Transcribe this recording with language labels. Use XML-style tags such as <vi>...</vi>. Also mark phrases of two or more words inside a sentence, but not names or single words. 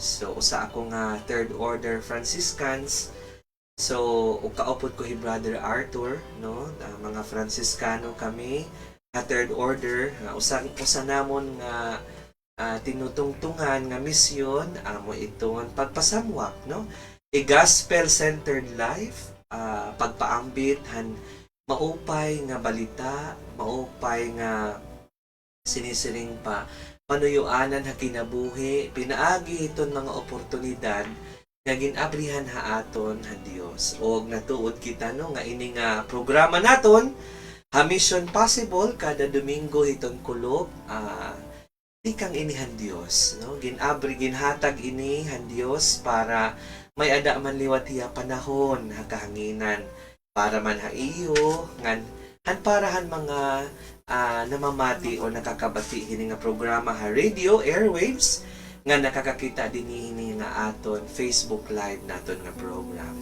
<war>So usa ako nga</war> <en>third order Franciscans.</en> <war>So kaupod ko Brother Arthur mga Franciscano kami</war> <en>third order</en> <war>usa namon nga tinutungtungan nga misyon amo iton pagpasamwak</war> <en>gospel-centered life,</en> <war>pagpaambit, maupay nga balita, maupay nga sinisiring pa panuyuanan ha kinabuhi, pinaagi iton mga oportunidad nga ginabrihan ha aton ha Dios. Og natuod kita no nga ini nga programa naton ha Mission Possible kada Domingo hiton kulob di kang inihan Dios no ginhatag ini han Dios para may ada man liwat hiya panahon ha kahanginan para man ha iyo ngan han parahan mga namamati o nakakabati hini nga programa ha</war> <en>radio airwaves</en> <war>nga nakakakita din ini nga aton Facebook live naton nga program.</war>